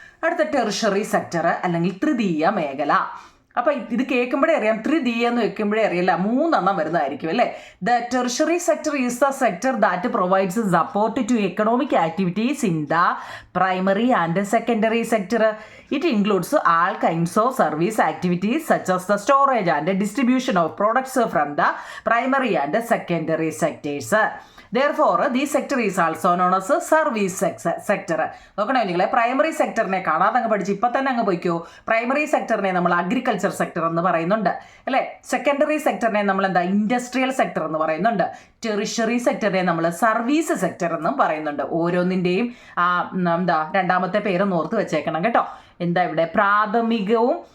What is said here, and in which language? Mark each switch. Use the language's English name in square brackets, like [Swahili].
[Malayalam] അടുത്ത tertiary sector അല്ലെങ്കിൽ തൃതീയ മേഖല. അപ്പൊ ഇത് കേൾക്കുമ്പോഴേ അറിയാം, തൃതീയ എന്ന് വെക്കുമ്പോഴേ അറിയില്ല, 3 വരുന്നതായിരിക്കും അല്ലേ. [English] The tertiary sector is the sector that provides support to economic activities in the primary and secondary sector. It includes all kinds of service activities such as the storage and distribution of products from the primary and secondary sectors. Therefore, this sector is also known as service sector. [Malayalam] നോക്കണേ നിങ്ങളെ, primary സെക്ടറിനെ കാണാതെ അങ്ങ് പഠിച്ച് ഇപ്പം തന്നെ അങ്ങ് പോയിക്കോ. Primary സെക്ടറിനെ നമ്മൾ അഗ്രികൾച്ചർ സെക്ടർ എന്ന് പറയുന്നുണ്ട് അല്ലേ. സെക്കൻഡറി സെക്ടറിനെ നമ്മൾ എന്താ? ഇൻഡസ്ട്രിയൽ സെക്ടർ എന്ന് പറയുന്നുണ്ട്. ടെറിഷറി സെക്ടറിനെ നമ്മൾ സർവീസ് സെക്ടർ എന്നും പറയുന്നുണ്ട്. ഓരോന്നിൻ്റെയും എന്താ രണ്ടാമത്തെ പേരൊന്ന് ഓർത്ത് വെച്ചേക്കണം കേട്ടോ. എന്താ ഇവിടെ? പ്രാഥമികവും